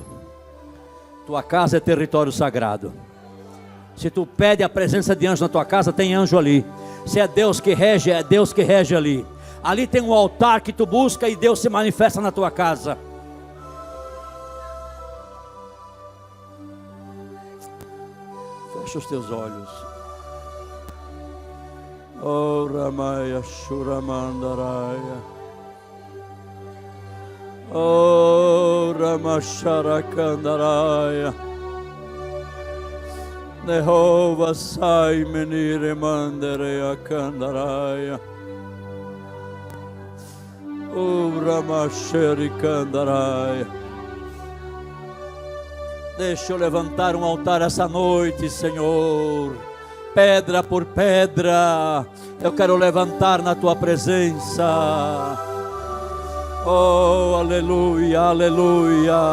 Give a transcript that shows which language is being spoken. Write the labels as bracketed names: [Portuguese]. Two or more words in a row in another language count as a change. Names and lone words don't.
[Portuguese] Tua casa é território sagrado. Se tu pede a presença de anjo na tua casa, tem anjo ali. Se é Deus que rege, é Deus que rege ali. Ali tem um altar que tu busca e Deus se manifesta na tua casa. Fecha os teus olhos. Oh Ramaya Shuramandaraya. Oh Ramasharakandaraya. Nehova sai menire mandere akandaraya. Oh Ramasharikandaraya. Deixa eu levantar um altar essa noite, Senhor. Pedra por pedra, eu quero levantar na tua presença. Oh, aleluia, aleluia.